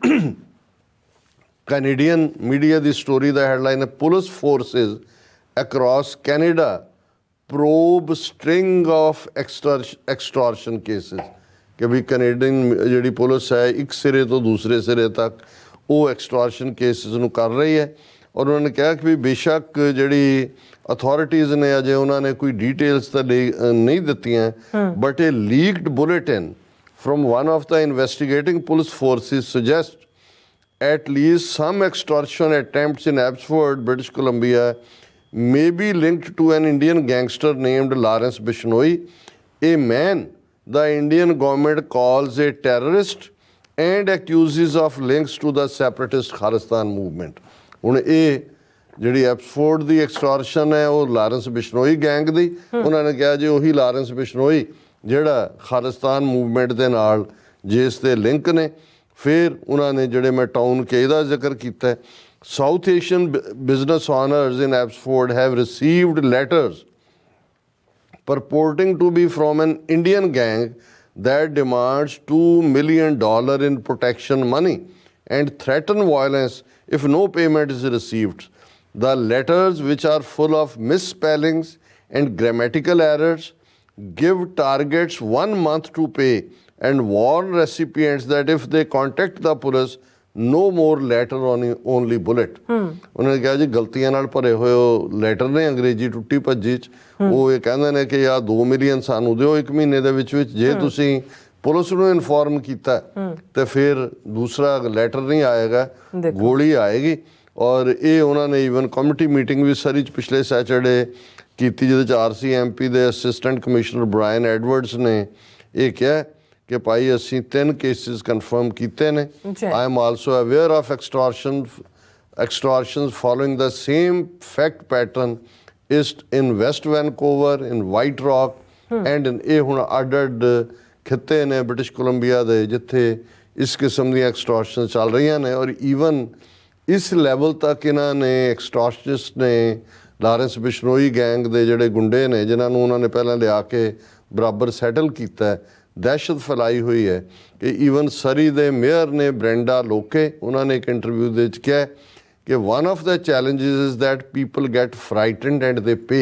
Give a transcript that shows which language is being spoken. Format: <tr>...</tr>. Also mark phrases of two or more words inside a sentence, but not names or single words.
<en>Canadian media</en> <pa>ਦੀ ਸਟੋਰੀ ਦਾ ਹੈਡਲਾਈਨ ਹੈ</pa> <en>police forces across Canada probe string of extortion cases,</en> <pa>ਕਿ ਵੀ ਕੈਨੇਡੀਅਨ ਜਿਹੜੀ ਪੁਲਿਸ ਹੈ ਇੱਕ ਸਿਰੇ ਤੋਂ ਦੂਸਰੇ ਸਿਰੇ ਤੱਕ ਉਹ</pa> <en>extortion cases</en> <pa>ਨੂੰ ਕਰ ਰਹੀ ਹੈ। ਔਰ ਉਹਨਾਂ ਨੇ ਕਿਹਾ ਕਿ ਵੀ ਬੇਸ਼ੱਕ ਜਿਹੜੀ ਅਥਾਰਟੀਜ਼ ਨੇ ਅਜੇ ਉਹਨਾਂ ਨੇ ਕੋਈ ਡੀਟੇਲਸ ਤਾਂ ਨਹੀਂ ਦਿੱਤੀਆਂ, ਬਟ ਇਹ</pa> <en>leaked bulletin from one of the investigating police forces suggest at least some extortion attempts in Abbotsford, British Columbia may be linked to an Indian gangster named Lawrence Bishnoi, a man the Indian government calls a terrorist and accuses of links to the separatist Khalistan movement.</en> <pa>ਹੁਣ ਇਹ ਜਿਹੜੀ ਐਬਸਫੋਰਡ ਦੀ ਐਕਸਟੋਰਸ਼ਨ ਹੈ ਉਹ ਲਾਰੈਂਸ ਬਿਸ਼ਨੋਈ ਗੈਂਗ ਦੀ, ਉਹਨਾਂ ਨੇ ਕਿਹਾ ਜੀ ਉਹੀ ਲਾਰੈਂਸ ਬਿਸ਼ਨੋਈ ਜਿਹੜਾ ਖਾਲਿਸਤਾਨ ਮੂਵਮੈਂਟ ਦੇ ਨਾਲ ਜਿਸ ਦੇ ਲਿੰਕ ਨੇ। ਫਿਰ ਉਹਨਾਂ ਨੇ ਜਿਹੜੇ ਮੈਂ ਟਾਊਨ ਕੇ ਦਾ ਜ਼ਿਕਰ ਕੀਤਾ,</pa> <en>South Asian business owners in Abbotsford have received letters purporting to be from an Indian gang that demands $2 million in protection money and threaten violence if no payment is received. The letters, which are full of misspellings and grammatical errors, give targets 1 month to pay and warn recipients that if they contact the police, no more letter only bullet.</en> <pa>ਉਹਨਾਂ ਨੇ ਕਿਹਾ ਜੀ ਗਲਤੀਆਂ ਨਾਲ ਭਰੇ ਹੋਏ ਉਹ ਲੈਟਰ ਨੇ ਅੰਗਰੇਜ਼ੀ ਟੁੱਟੀ ਭੱਜੀ 'ਚ, ਉਹ ਇਹ ਕਹਿੰਦੇ ਨੇ ਕਿ ਯਾਰ 2 ਮਿਲੀਅਨ ਸਾਨੂੰ ਦਿਓ 1 ਮਹੀਨੇ ਦੇ ਵਿੱਚ ਜੇ ਤੁਸੀਂ ਪੁਲਿਸ ਨੂੰ ਇਨਫੋਰਮ ਕੀਤਾ ਤੇ ਫਿਰ ਦੂਸਰਾ ਲੈਟਰ ਨਹੀਂ ਆਏਗਾ, ਗੋਲੀ ਆਏਗੀ। ਔਰ ਇਹ ਉਹਨਾਂ ਨੇ</pa> <en>even community meeting</en> <pa>ਵੀ ਸਰੀ 'ਚ ਪਿਛਲੇ ਸੈਚਰਡੇ ਕੀਤੀ, ਜਿਹਦੇ 'ਚ RCMP ਦੇ</pa> <en>assistant commissioner</en> <pa>ਬ੍ਰਾਇਨ ਐਡਵਰਡਸ ਨੇ ਇਹ ਕਿਹਾ ਕਿ ਭਾਈ ਅਸੀਂ 3 ਕੇਸਿਸ ਕਨਫਰਮ ਕੀਤੇ ਨੇ।</pa> <en>I am also aware of extortions following the same fact pattern is in West Vancouver, in White Rock and in</en> <pa>ਇਹ ਹੁਣ ਅੱਡ ਖਿੱਤੇ ਨੇ ਬ੍ਰਿਟਿਸ਼ ਕੋਲੰਬੀਆ ਦੇ ਜਿੱਥੇ ਇਸ ਕਿਸਮ ਦੀਆਂ ਐਕਸਟੋਰਸ਼ਨ ਚੱਲ ਰਹੀਆਂ ਨੇ। ਔਰ ਈਵਨ ਇਸ ਲੈਵਲ ਤੱਕ ਇਹਨਾਂ ਨੇ ਐਕਸਟੋਰਸ਼ਨਿਸਟ ਨੇ ਲਾਰੈਂਸ ਬਿਸ਼ਨੋਈ ਗੈਂਗ ਦੇ ਜਿਹੜੇ ਗੁੰਡੇ ਨੇ ਜਿਨ੍ਹਾਂ ਨੂੰ ਉਹਨਾਂ ਨੇ ਪਹਿਲਾਂ ਲਿਆ ਕੇ ਬਰਾਬਰ ਸੈਟਲ ਕੀਤਾ, ਦਹਿਸ਼ਤ ਫੈਲਾਈ ਹੋਈ ਹੈ ਕਿ ਈਵਨ ਸਰੀ ਦੇ ਮੇਅਰ ਨੇ ਬ੍ਰੈਂਡਾ ਲੋਕੇ, ਉਹਨਾਂ ਨੇ ਇੱਕ ਇੰਟਰਵਿਊ ਦੇ ਵਿੱਚ ਕਿਹਾ ਕਿ</pa> <en>one of the challenges is that people get frightened and they pay.</en>